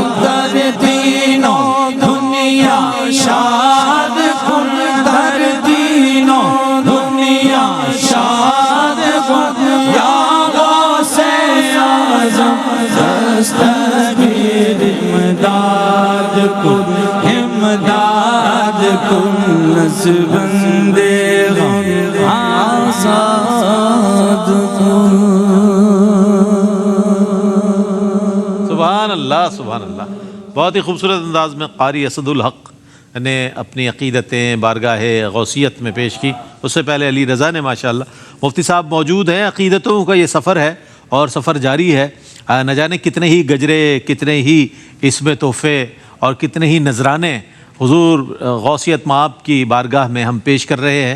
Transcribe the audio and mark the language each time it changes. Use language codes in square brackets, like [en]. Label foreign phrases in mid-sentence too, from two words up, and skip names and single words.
[fa] در دین و دنیا شاد کن در دین و دنیا شاد کن یا غوث اعظم دستگیر امداد کن امداد کن نظربند غم آزاد کن [ar] سبحان اللہ سبحان اللہ. [ur] بہت ہی خوبصورت انداز میں قاری اسد الحق نے اپنی عقیدتیں بارگاہ غوثیت میں پیش کی. اس سے پہلے علی رضا نے ماشاءاللہ. مفتی صاحب موجود ہیں. عقیدتوں کا یہ سفر ہے اور سفر جاری ہے. نہ جانے کتنے ہی گجرے، کتنے ہی اس میں تحفے اور کتنے ہی نذرانے حضور غوثیت مآب کی بارگاہ میں ہم پیش کر رہے ہیں.